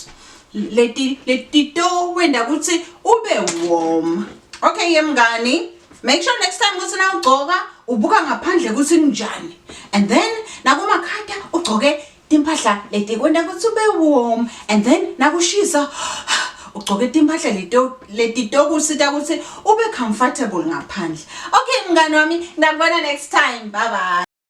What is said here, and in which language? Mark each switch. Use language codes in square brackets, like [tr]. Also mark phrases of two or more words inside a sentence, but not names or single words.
[ss] Leti to wenda ukuthi ube warm. Okay mngani, [en] make sure next time [ss] ukuthi na ugcoka ubuka ngaphandle ukuthi kunjani. [en] And then [ss] nakumakhata ugcoke timphahla leti kwenda ukuthi ube [en] warm and then [ss] nakushisa ugcoke timphahla leti tokusita ukuthi ube comfortable ngaphandle. Okay mngani wami, ngakubona [en] next time. Bye bye.